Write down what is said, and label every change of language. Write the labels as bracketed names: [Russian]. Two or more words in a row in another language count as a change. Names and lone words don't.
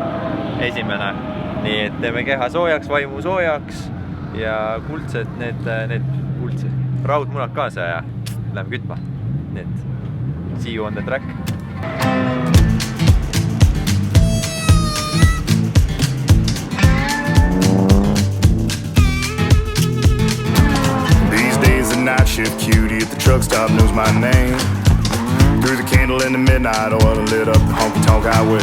[Estonian] esimene, nii et teeme keha soojaks, vaimu soojaks ja kuldsed need kuldsed raudmunad kaasa ja läheme kütma. Nii et [English] see you on the track. These days the night shift cutie at the truck stop knows my name. Through the candle in the midnight oil lit up the honky-tonk highway.